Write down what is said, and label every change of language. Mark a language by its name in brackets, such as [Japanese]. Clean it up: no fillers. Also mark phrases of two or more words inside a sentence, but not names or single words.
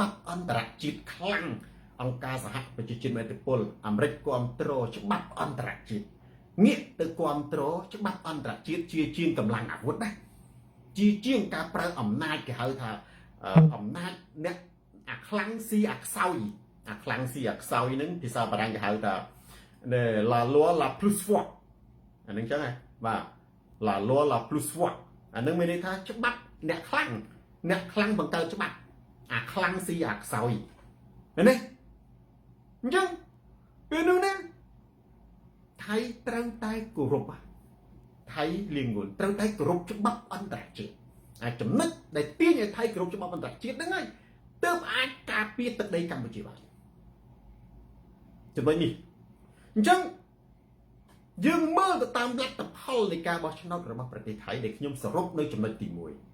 [Khmer] ប់អន្តរជាតិខ្លាំងអង្គការសហប្រជាជាតិមានឥទ្ធិពលអាមេរិកគ្រប់គ្រងច្បាប់អន្តរជាតិងាកទៅគ្រប់គ្រងច្បាប់អន្តរជាតិជាងកម្លាំងអាវុធណាជាងការ ប្រើអំណាចគេហៅថាអំណាចអ្នកអាខ្លាំងស៊ីអាខ្សោយអាខ្លាំងស៊ីអាខ្សោយហ្នឹងភាសាបារាំងគេហៅថា [French] la loi la plus forte [Khmer] អាហ្នឹងចឹងហ៎បាទ [French] la loi la plus forte [Khmer] អាហ្នឹងមានន័យថាច្បាប់អ្នកខ្លាំងបង្កើតច្បាប់អាខ្លាំងស៊ីអា ខ្សោយឃើញទេអញ្ចឹងពេលនោះណាថៃត្រូវតែគោរពថៃលៀងងួនត្រូវតែគោរពច្បាប់អន្តរជាតិអាចំណុចដែលទាញឲ្យថៃគោរពច្បាប់អន្តរជាតិហ្នឹងហើយទើបអាចការពារទឹកដីកម្ពុជាបានចំណុចនេះអញ្ចឹងយើងមើលទៅតាមលទ្ធផលនៃការបោះឆ្នោតរបស់ប្រទេសថៃដែលខ្ញុំសរុបនៅចំណុចទី1